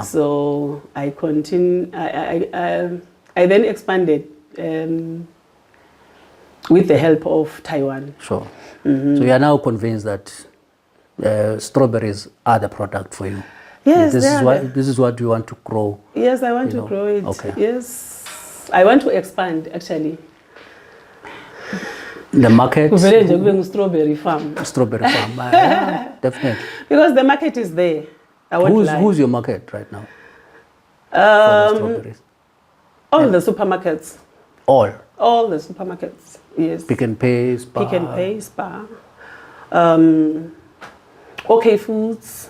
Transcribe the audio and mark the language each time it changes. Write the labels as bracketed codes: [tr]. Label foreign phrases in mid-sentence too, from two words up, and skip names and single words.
[en] so I continue, I then expanded with the help of Taiwan. Sure. So you are now convinced that strawberries are the product for you. Yes, This they is are what the- this is what you want to grow. Yes, I want You to know, grow it. okay. Yes, I want to expand actually. The market. [ss] Kuvele nje kube ngu- [en] strawberry farm. Strawberry farm. Yeah, definitely. Because the market is there. I won't lie. Who's your market right now? For the strawberries. All the supermarkets. All. The supermarkets. Yes. Pick and Pay, Spar. Pick and Pay, Spar. OK Foods.